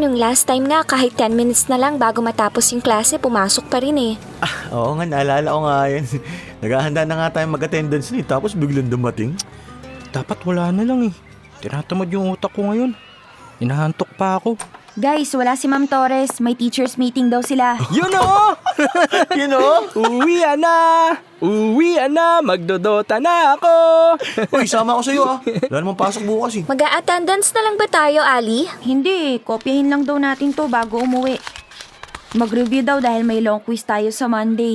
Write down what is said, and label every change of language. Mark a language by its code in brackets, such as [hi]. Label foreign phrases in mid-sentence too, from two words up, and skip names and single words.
[tl] Yung [en] last time [tl] nga, kahit 10 minutes na lang bago matapos yung klase, pumasok pa rin eh. Oo nga, naalala ko nga yan. Naghahanda na nga tayo mag-attendance ni tapos biglang dumating. Dapat wala na lang eh. Tinatamad yung utak ko ngayon. Inahantok pa ako. Guys, wala si Ma'am Torres. May [en] teachers meeting [tl] daw sila. Yun o! [en] You know? [tl] Uwian na! Uwian na! Magdodota na ako! Uy, sama ako sa'yo Wala namang pasok bukas eh. Mag-a-attendance na lang ba tayo, Ali? Hindi, kopyahin lang daw natin to bago umuwi. Mag-review daw dahil may [en] long quiz [tl] tayo sa Monday.